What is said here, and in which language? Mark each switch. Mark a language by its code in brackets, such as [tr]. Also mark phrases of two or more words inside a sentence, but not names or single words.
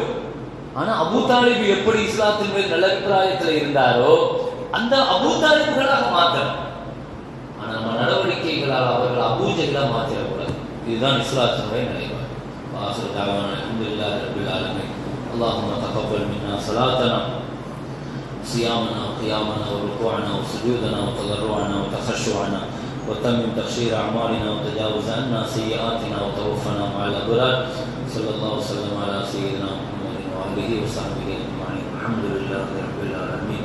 [ta] ஆனா அபூ தாலிபு எப்படி இஸ்லாத்தின் மேல் நல்ல அபிப்பிராயத்தில் இருந்தாரோ அந்த அபூ தாலிபுகளாக மாற்றணும். ஆனா நம்ம நடவடிக்கைகளால் அவர்கள் அபூஜைகளா மாற்றிடக்கூடாது. இதுதான் இஸ்லாத்தினுடைய நிலைப்பாடு. [ar] آخر دعوانا الحمد لله رب العالمين. اللهم تقبل منا صلاتنا صيامنا وقيامنا وركوعنا وسجودنا وتضرعنا وتخشعنا وتمم تخشير أعمالنا وتجاوز عنا سيئاتنا وتوفنا مع الأبرار. صلى الله وسلم على سيدنا محمد وآله وصحبه أجمعين. الحمد لله رب العالمين.